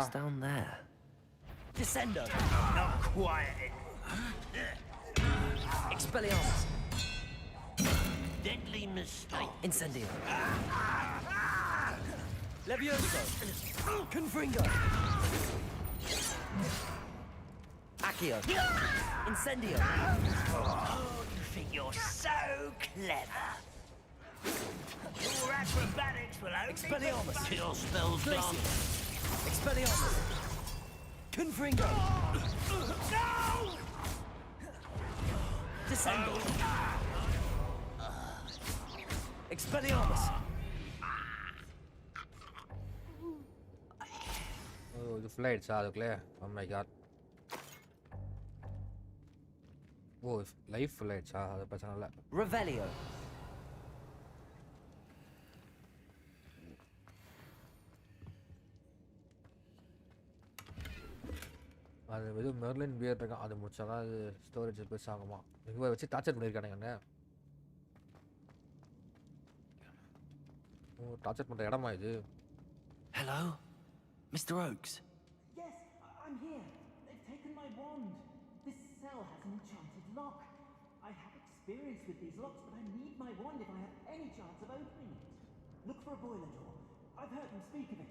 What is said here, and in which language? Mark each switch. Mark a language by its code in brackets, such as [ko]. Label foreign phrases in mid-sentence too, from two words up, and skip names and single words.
[en] It's down there. Descendo. Not quiet. Expelliarmus. Deadly mistake. Incendio. Levioso. Confringo. Accio. Incendio. Oh, you think you're so clever. Your acrobatics will only Expelliarmus. Your spells Glacius. gone. Expelliarmus. Confringo. No! Descendo. Expelliarmus. [ta] ஓ இது ஃபுல் ஆயிடுச்சா அதுக்குள்ளே? [en] Oh my God. [ta] ஓ [en] life full [ta] ஆயிடுச்சா? அது பிரச்சனை இல்லை. [en] Revelio. [ta] அது எதுவும் மெர்லின் பியர் இருக்கான். அது முடிச்சாதான் அது ஸ்டோரேஜ் பெருசாக ஆகுமா? இங்கே வச்சு டார்ச்சர் பண்ணியிருக்கானுங்க. ஓ டார்ச்சர் பண்ணுற இடமா இது? [en] Hello? Mr. Oaks? Yes, I'm here. They've taken my wand. This cell has an enchanted lock. I have experience with these locks, but I need my wand if I have any chance of opening it. Look for a boiler door. I've heard them speak of it.